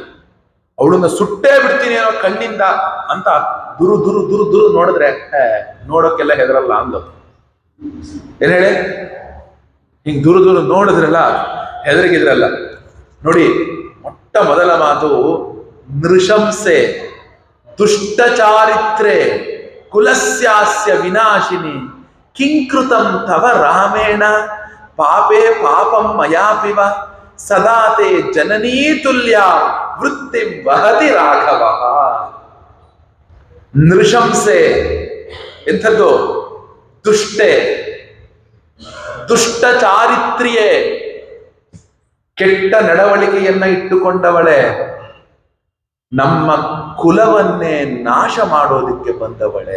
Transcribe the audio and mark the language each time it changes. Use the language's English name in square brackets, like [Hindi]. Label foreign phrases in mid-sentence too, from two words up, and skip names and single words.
[Kannada] ಅವಳನ್ನ ಸುಟ್ಟೇ ಬಿಡ್ತೀನಿ ಅನ್ನೋ ಕಣ್ಣಿಂದ ಅಂತ ದುರು ನೋಡಿದ್ರೆ, ನೋಡೋಕ್ಕೆಲ್ಲ ಹೆದರಲ್ಲ ಅಂದು. ಏನ್ ಹೇಳಿ, ಹಿಂಗ್ ದುರು ನೋಡಿದ್ರಲ್ಲ ಹೆದರಿಗಿದ್ರಲ್ಲ. ನೋಡಿ, ಮೊಟ್ಟ ಮೊದಲ ಮಾತು [Sanskrit] ನೃಶಂಸೆ ದುಷ್ಟಚಾರಿತ್ರೆ ಕುಲಸ್ಯಾಸ್ಯ ವಿನಾಶಿನಿ ಕಿಂಕೃತಂ ತವ ರಾಮೇಣ ಪಾಪೇ ಪಾಪಂ ಮಯಾಪಿವ ಸದಾತೆ ಜನನೀ ತುಲ್ಯ ವೃತ್ತಿ ವಹತಿ ರಾಘವ. [Kannada] ನೃಶಂಸೆ ಎಂಥದ್ದು? ದುಷ್ಟೆ, ದುಷ್ಟ ಚಾರಿತ್ರಿಯೇ, ಕೆಟ್ಟ ನಡವಳಿಕೆಯನ್ನ ಇಟ್ಟುಕೊಂಡವಳೆ, ನಮ್ಮ ಕುಲವನ್ನೇ ನಾಶ ಮಾಡೋದಿಕ್ಕೆ ಬಂದವಳೆ.